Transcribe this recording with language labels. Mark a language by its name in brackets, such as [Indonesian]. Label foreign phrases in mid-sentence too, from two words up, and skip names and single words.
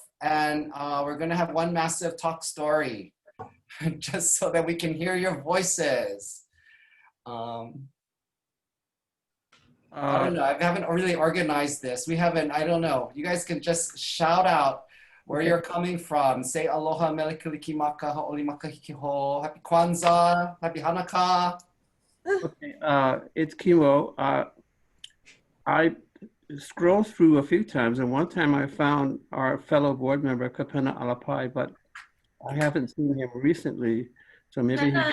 [English] And we're gonna have one massive talk story just so that we can hear your voices. I don't know, I haven't really organized this. We haven't, I don't know. You guys can just shout out where you're coming from. [Hawaiian] Say aloha, melikilikimaka, ha'olimaka hikiho, [English] happy Kwanzaa, happy Hanukkah. Okay, it's Kimo. I scrolled through a few times, and one time I found our fellow board member, Kapena Alapai, but I haven't seen him recently, so maybe he...